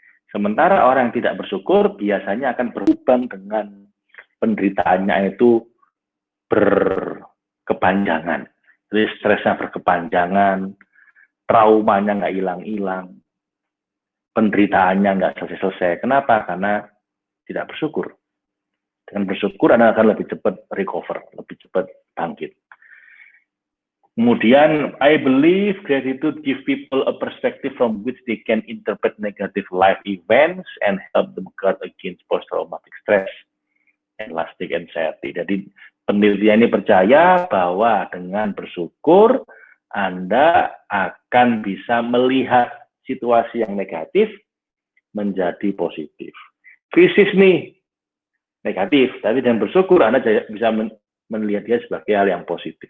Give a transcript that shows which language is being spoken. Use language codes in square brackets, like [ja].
[id] Sementara orang yang tidak bersyukur biasanya akan berhubung dengan penderitaannya itu berkepanjangan. Jadi stresnya berkepanjangan, traumanya nggak hilang-hilang, penderitaannya nggak selesai-selesai. Kenapa? Karena tidak bersyukur. Dengan bersyukur Anda akan lebih cepat recover, lebih cepat bangkit. Kemudian, [en] I believe gratitude give people a perspective from which they can interpret negative life events and help them guard against post-traumatic stress and lasting anxiety. [id] Jadi penelitian ini percaya bahwa dengan bersyukur Anda akan bisa melihat situasi yang negatif menjadi positif. Krisis nih negatif, tapi dengan bersyukur Anda bisa melihat dia sebagai hal yang positif.